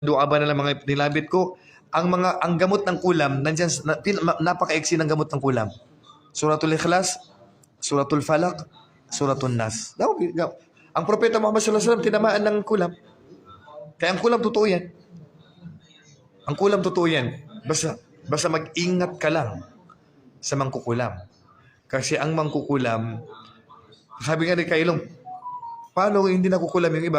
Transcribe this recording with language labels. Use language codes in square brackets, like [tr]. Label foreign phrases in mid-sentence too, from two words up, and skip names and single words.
[tl] Dua ba na lang mga nilabit ko? Ang gamot ng kulam, nandiyan, napaka-eksi ng gamot ng kulam. Suratul Ikhlas, Suratul Falak, Suratul Nas. Ang propeta Muhammad [ar] صلى الله عليه وسلم [tl] tinamaan ng kulam. Kaya ang kulam totoo yan. Ang kulam totoo yan. Basta mag-ingat ka lang sa mangkukulam. Kasi ang mangkukulam, sabi nga ni Kailong, paano hindi nakukulam yung iba?